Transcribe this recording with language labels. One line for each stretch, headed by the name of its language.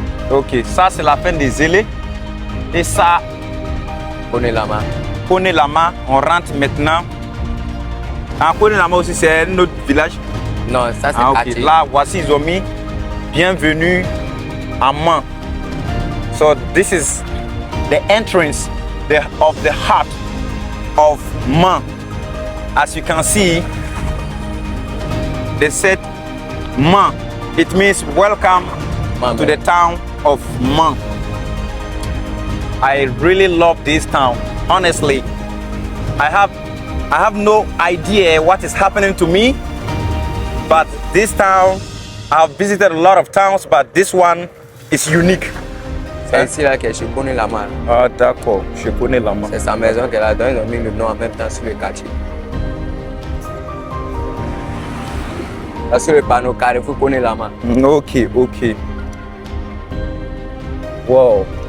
French: Ok, ça c'est la fin des zélés. Et ça, Kone-Lama. Kone-Lama, on rentre maintenant. Ah, Kone-Lama aussi c'est un autre village. Non, ça c'est Ah, ok. quartier. Là, voici ils ont mis bienvenue à Man.
English: So this is the entrance of the heart of Man. As you can see, they said Man. It means welcome to the town of Man. I really love this town. Honestly, I have no idea what is happening to me, but this town, I've visited a lot of towns, but this one is unique.
French: C'est ici là que je connais Lama. Ah d'accord, je connais la main. C'est sa maison qu'elle a donné, ils ont mis le nom en même temps sur le quartier. Là sur le panneau Carrefour Kone-Lama. Ok, ok. Wow.